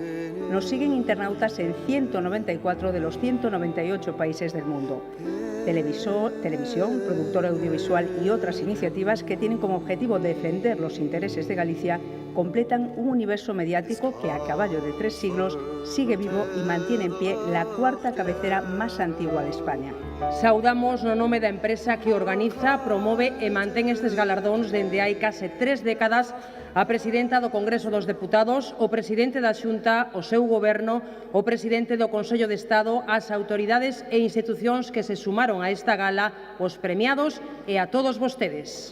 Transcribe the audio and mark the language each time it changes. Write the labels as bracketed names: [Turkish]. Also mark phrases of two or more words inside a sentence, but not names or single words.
[Spanish] Nos siguen internautas en 194 de los 198 países del mundo. Televisión, productora audiovisual y otras iniciativas que tienen como objetivo defender los intereses de Galicia completan un universo mediático que, a caballo de 3 siglos, sigue vivo y mantiene en pie la cuarta cabecera más antigua de España. [Galician] Saudamos no nome da empresa que organiza, promove e mantén estes galardóns dende hai case 3 décadas a presidenta do Congreso dos Deputados, o presidente da Xunta, o seu goberno, o presidente do Consello de Estado, as autoridades e institucións que se sumaron a esta gala, os premiados e a todos vostedes.